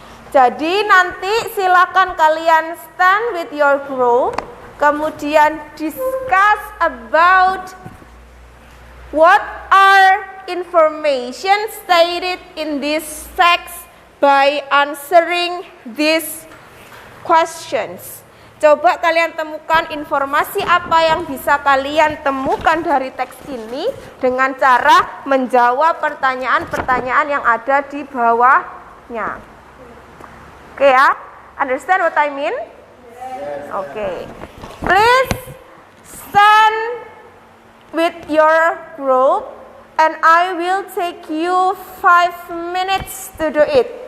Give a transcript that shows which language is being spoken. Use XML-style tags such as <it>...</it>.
<id>Jadi nanti silakan kalian</id> <en>stand with your group. Kemudian discuss about what are information stated in this text by answering these questions.</en> <id>Coba kalian temukan informasi apa yang bisa kalian temukan dari teks ini dengan cara menjawab pertanyaan-pertanyaan yang ada di bawahnya. Oke ya.</id> <en>Understand what I mean? Okay. Please stand with your group and I will take you 5 minutes to do it.</en>